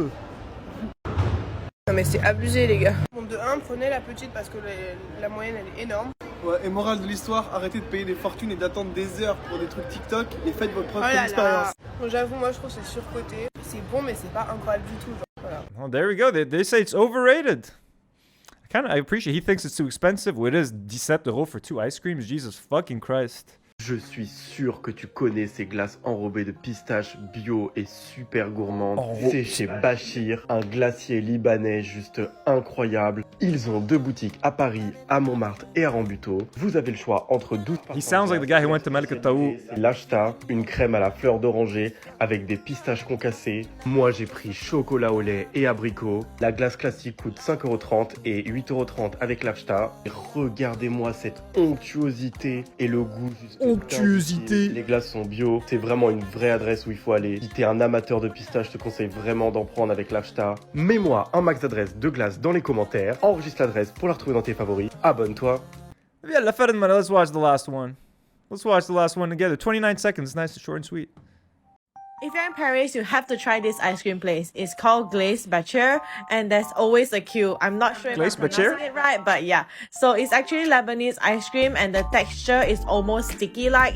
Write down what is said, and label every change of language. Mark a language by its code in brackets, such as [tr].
[fr] Non mais c'est abusé les gars. Bon, de 1, prenez la petite parce que la moyenne elle est énorme. Ouais, et morale de l'histoire, arrêtez de payer des fortunes et d'attendre des heures pour des trucs TikTok et faites votre propre expérience. Bon, j'avoue, moi je trouve que c'est surcoté. C'est bon mais c'est pas incroyable du tout. Genre, voilà. [en] Oh, there we go. They say it's overrated. I appreciate. He thinks it's too expensive. Well, it is 17 € for 2 ice creams. Jesus fucking Christ. [fr] Je suis sûr que tu connais ces glaces enrobées de pistaches bio et super gourmandes. C'est chez Bachir, un glacier libanais juste incroyable. Ils ont 2 boutiques à Paris, à Montmartre et à Rambuteau. Vous avez le choix entre 12 [en] He sounds like the guy who went to Malik al-Taou. [fr] L'Ashta, une crème à la fleur d'oranger avec des pistaches concassées. Moi j'ai pris chocolat au lait et abricot. La glace classique coûte 5,30 € et 8,30 € avec l'Ashta. Regardez-moi cette onctuosité et le goût juste onctuosité. Les glaces sont bio, c'est vraiment une vraie adresse où il faut aller. Si t'es un amateur de pistaches, je te conseille vraiment d'en prendre avec l'Ashta. Mets-moi un max d'adresses de glace dans les commentaires. Enregistre l'adresse pour la retrouver dans tes favoris. Abonne-toi. [en] Yeah, let's watch the last one. Let's watch the last one together. 29 seconds, nice, short and sweet. If you're in Paris, you have to try this ice cream place. It's called Bachir, and there's always a queue. I'm not sure if I'm pronouncing it right, but yeah. So it's actually Lebanese ice cream, and the texture is almost sticky-like.